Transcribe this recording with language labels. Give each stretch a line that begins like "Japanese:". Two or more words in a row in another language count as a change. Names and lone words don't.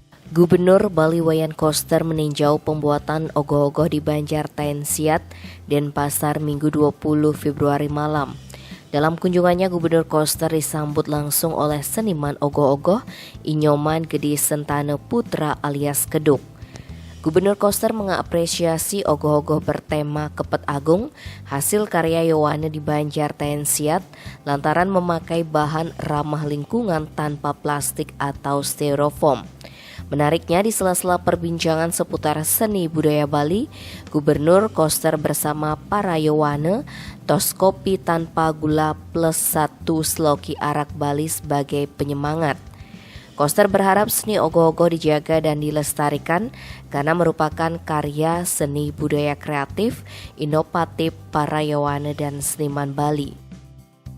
Indonesian: Gubernur Bali Wayan Koster meninjau pembuatan ogoh-ogoh di Banjar Tensiat, Denpasar Minggu 20 Februari malam. Dalam kunjungannya, Gubernur Koster disambut langsung oleh seniman ogoh-ogoh Inyoman Gede Sentane Putra alias Keduk. Gubernur Koster mengapresiasi ogoh-ogoh bertema Kepet Agung hasil karya Yowane di Banjar Tensiat lantaran memakai bahan ramah lingkungan tanpa plastik atau styrofoam. Menariknya, di sela-sela perbincangan seputar seni budaya Bali, Gubernur Koster bersama para Yowane tos kopi tanpa gula plus 1 sloki arak Bali sebagai penyemangat. Koster berharap seni ogoh-ogoh dijaga dan dilestarikan karena merupakan karya seni budaya kreatif, inovatif para Yowane dan seniman Bali.